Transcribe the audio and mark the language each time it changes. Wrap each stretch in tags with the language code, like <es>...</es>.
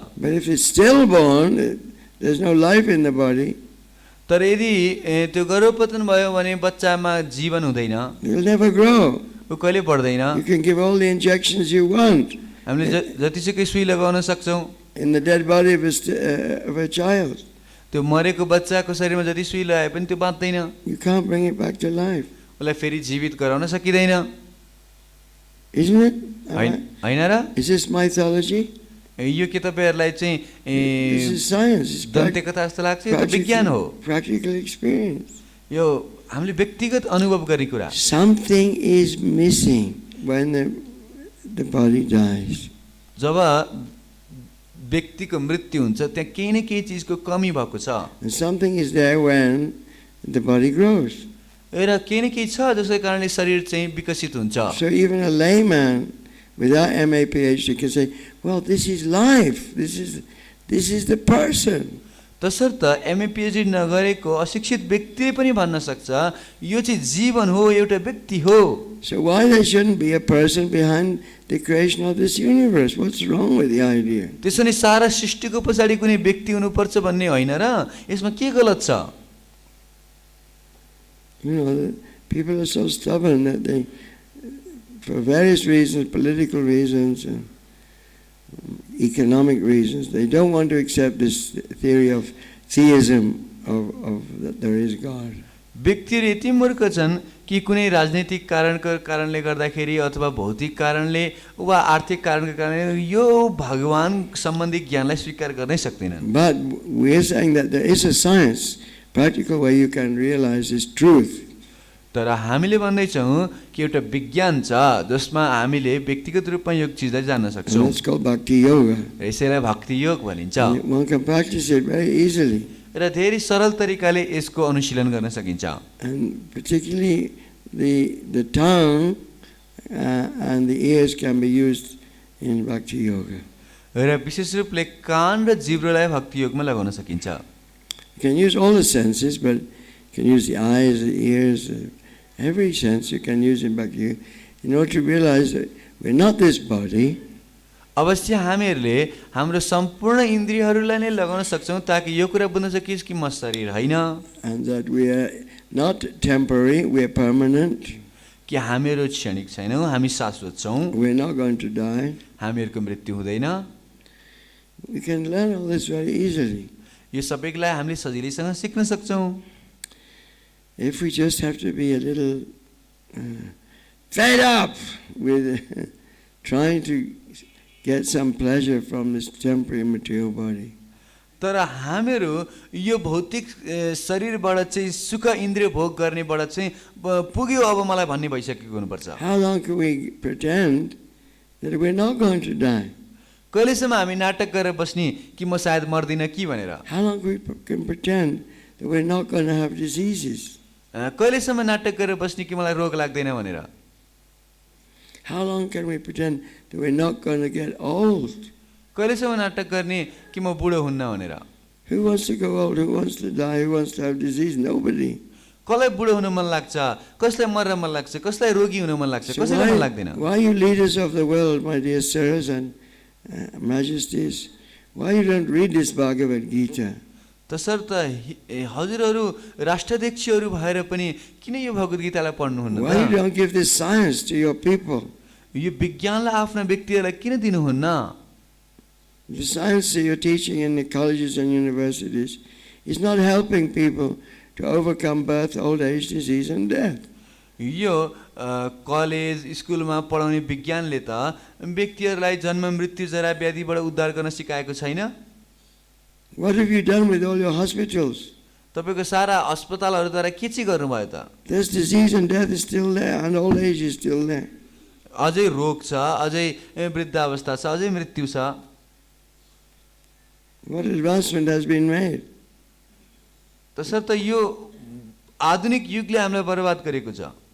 <en>But if it's stillborn, there's no life in the body.</en> <ne>तर यदि त्यो गर्भपतन भयो भने बच्चामा जीवन हुँदैन.</ne> <en>It will never grow.</en> <ne>उ कहिले बढ्दैन.</ne> <en>You can give all the injections you want.</en> <ne>हामीले जतिसुकै सुई लगाउन सक्छौं.</ne> <en>In the dead body of a child.</en> <ne>त्यो मरेको बच्चाको शरीरमा जति सुई लगाए पनि त्यो बाँच्दैन.</ne> <en>You can't bring it back to life.</en> <ne>उसलाई फेरि जीवित गराउन सकिदैन.</ne> <en>Isn't it?</en> <ne>हैन र?</ne> <en>Is this mythology?</en> <ne>यो के तपाईहरुलाई चाहिँ</ne> <en>This is science. It's</en> <ne>दन्ते कथा जस्तो लाग्छ? यो त विज्ञान हो.</ne> <en>Practical experience.</en> <ne>यो हामीले व्यक्तिगत अनुभव गर्ने कुरा.</ne> <en>Something is missing when the body dies.</en> <ne>जब व्यक्तिको मृत्यु हुन्छ त्यहाँ केही न केही चीजको कमी भएको छ.</ne> <en>And something is there when the body grows.</en> <ne>र केही न केही छ जसको कारणले शरीर चाहिँ विकसित हुन्छ.</ne> <en>So even a layman without MA PhD can say, well, this is life. This is the person.</en> <ne>तसर्थ एमए पीएचडी नगरेको अशिक्षित व्यक्तिले पनि भन्न सक्छ यो चाहिँ जीवन हो, एउटा व्यक्ति हो.</ne> <en>So why there shouldn't be a person behind the creation of this universe? What's wrong with the idea?</en> <ne>त्यसो नि सारा सृष्टिको पछाडी कुनै व्यक्ति हुनुपर्छ भन्ने होइन र यसमा के गलत छ?</ne> <en>You know, people are so stubborn that they, for various reasons, political reasons and economic reasons, they don't want to accept this theory of theism of that there is God.</en> <ne>व्यक्तिहरू यति मूर्ख छन् कि कुनै राजनीतिक कारणले गर्दाखेरि अथवा भौतिक कारणले वा आर्थिक कारणको कारणले यो भगवान सम्बन्धी ज्ञानलाई स्वीकार गर्नै सक्दैनन्.</ne> <en>But we are saying that there is a science, practical way you can realize this truth.</en> <ne>तर हामीले भन्दै छौं कि एउटा विज्ञान छ जसमा हामीले व्यक्तिगत रूपमा यो चीजलाई जान्न सक्छौं.</ne> <en>It's called bhakti yoga.</en> <ne>यसैलाई भक्ति योग भनिन्छ.</ne> <en>One can practice it very easily.</en> <ne>र धेरै सरल तरिकाले यसको अनुशीलन गर्न सकिन्छ.</ne> <en>And particularly the tongue and the ears can be used in bhakti yoga.</en> <ne>र विशेष रूपले कान र जिब्रोलाई भक्ति योगमा लगाउन सकिन्छ.</ne> <en>You can use all the senses, but you can use the eyes, the ears, every sense you can use in bhakti yoga in order to realize that we're not this body.</en> <ne>अवश्य हामीहरूले हाम्रो सम्पूर्ण इन्द्रियहरूलाई नै लगाउन सक्छौं ताकि यो कुरा बुझ्न सकियोस् कि म शरीर होइन.</ne> <en>And that we are not temporary, we are permanent.</en> <ne>कि हामीहरू क्षणिक छैनौं, हामी शाश्वत छौं.</ne> <en>We are not going to die.</en> <ne>हामीहरूको मृत्यु हुँदैन.</ne> <en>We can learn all this very easily.</en> <ne>यो सबैलाई हामीले सजिलैसँग सिक्न सक्छौं.</ne> <en>if we just have to be a little fed up with trying to get some pleasure from this temporary material body.</en> <ne>तर हामीहरू यो भौतिक शरीरबाट चाहिँ सुख इन्द्रिय भोग गर्नेबाट चाहिँ पुग्यो अब मलाई भन्ने भइसकेको हुनुपर्छ.</ne> <en>How long can we pretend that we're not going to die?</en> <ne>कहिलेसम्म हामी नाटक गरेर बस्ने कि म सायद मर्दिनँ कि भनेर.</ne> <en>How long we can pretend that we're not going to have diseases?</en> <ne>कहिलेसम्म नाटक गरेर बस्ने कि मलाई रोग लाग्दैन भनेर.</ne> <en>How long can we pretend that we're not going to get old?</en> <ne>कहिलेसम्म नाटक गर्ने कि म बुढो हुन्न भनेर.</ne> <en>Who wants to go old? Who wants to die? Who wants to have disease? Nobody.</en> <ne>कसलाई बुढो हुन मन लाग्छ, कसलाई मर्न मन लाग्छ, कसलाई रोगी हुन मन लाग्छ,</ne> <en>So</en> <ne>कसैलाई मन लाग्दैन.</ne> <en>why you leaders of the world, my dear sirs and majesties, why you don't read this Bhagavad Gita?</en> <ne>तसर्थ हजुरहरू राष्ट्राध्यक्षहरू भएर पनि किन यो भगवत गीतालाई पढ्नुहुन्न</ne> <en>Why you</en> <ne>त?</ne> <en>don't give this science to your people?</en> <ne>यो विज्ञानलाई आफ्ना व्यक्तिहरूलाई किन दिनुहुन्न?</ne> <en>The science that you're teaching in the colleges and universities is not helping people to overcome birth, old age, disease and death.</en> <ne>यो college स्कुलमा पढाउने विज्ञानले त व्यक्तिहरूलाई जन्म मृत्यु जरा व्याधिबाट उद्धार गर्न सिकाएको छैन.</ne> <en>What have you done with all your hospitals?</en> <ne>तपाईको सारा अस्पतालहरूद्वारा के चाहिँ गर्नुभयो त?</ne> <en>There's disease and death is still there and old age is still there.</en> <ne>अझै रोग छ, अझै वृद्धावस्था छ, अझै मृत्यु छ.</ne> <en>What advancement has been made?</en> <ne>तसर्थ यो आधुनिक युगले हामीलाई बर्बाद गरेको छ.</ne>